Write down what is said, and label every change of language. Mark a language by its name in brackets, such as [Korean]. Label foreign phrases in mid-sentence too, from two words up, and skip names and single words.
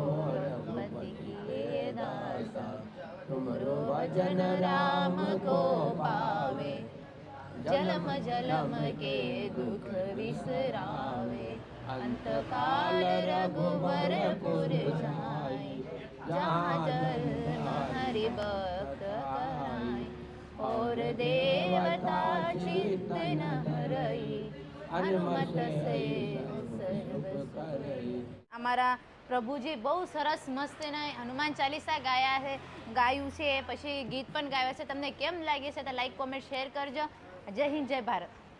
[Hindi] रघुपति के दासा तुमरो भजन राम को पावे जलम जलम के दुख विसरावे अंत काल रघुबर पुर जाई जहाँ जन्म हरि भक्त कराई और देवता चित्त न हरई हनुमत से सर्व करई। [Gujarati] અમારા પ્રભુજી બહુ સરસ મસ્તના હનુમાન ચાલીસા ગાયું છે, પછી ગીત પણ ગાયા છે. તમને કેમ લાગે છે તો [English] like comment share [Gujarati] કરજો. જય હિન્દ, જય ભારત.